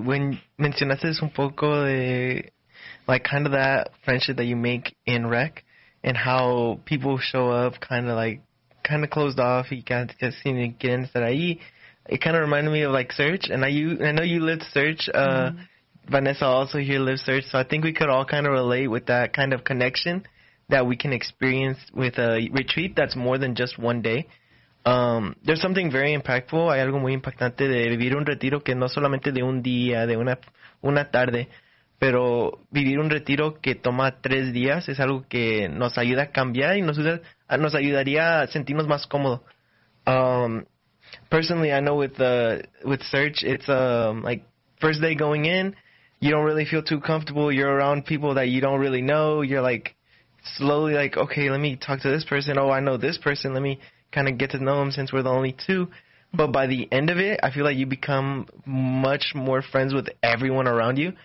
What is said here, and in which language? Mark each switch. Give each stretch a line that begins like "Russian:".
English: When
Spanish: mencionaste un poco de,
English: like, kind of that friendship that you make in rec and how people show up kind of like, kind of closed off, you can't just seem to get into that. It kind of reminded me of like Search, and I know you lived Search. Vanessa also here lives Search, so I think we could all kind of relate with that kind of connection that we can experience with a retreat that's more than just one day. There's something very impactful.
Spanish: Hay algo muy impactante de vivir un retiro que no solamente de un día, de una tarde, pero vivir un retiro que toma tres días es algo que nos ayuda a cambiar y nos ayudaría a sentirnos más cómodos.
English: Personally, I know with Search, it's like first day going in, you don't really feel too comfortable. You're around people that you don't really know. You're like slowly like, okay, let me talk to this person. Oh, I know this person. Let me kind of get to know them since we're the only two. But by the end of it, I feel like you become much more friends with everyone around you.